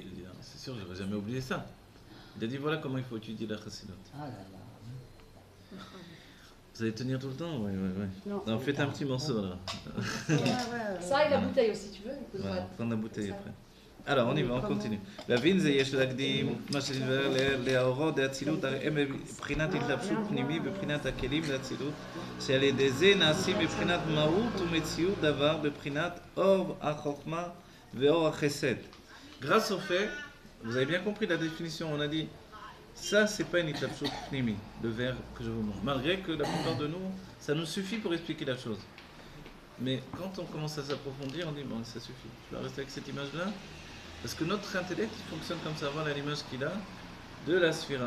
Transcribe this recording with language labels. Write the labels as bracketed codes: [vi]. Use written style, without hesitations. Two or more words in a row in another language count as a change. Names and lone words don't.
[fr] Il a dit ah, c'est sûr, j'aurais jamais oublié ça. Il a dit voilà comment il faut étudier la chassidut. Ah là là. Vous allez tenir tout le temps? Oui, oui, oui. Non. Non, faites un petit morceau là. Ça et la bouteille aussi, tu veux? Voilà, prendre la bouteille après. Alors, on y va, on continue. [he] להבין זה יש להקדים מה שנדבר להורות דאצילות, הרי הם מבחינת התלבשות פנימי בבחינת הכלים לאצילות, שעל ידי זה נעשים בבחינת מהות ומציאות דבר בבחינת אור החוכמה ואור החסד. [fr] Grâce au fait, vous avez bien compris la définition, on a dit ça c'est pas une [he] התלבשות פנימי, [fr] le vers que je vous montre. Malgré que la plupart de nous, ça nous suffit pour expliquer la chose. Mais quand on commence à s'approfondir, on dit bon, ça suffit. Je vais rester avec cette image-là. Parce que notre intellect il fonctionne comme ça, voilà l'image qu'il a de la sphira.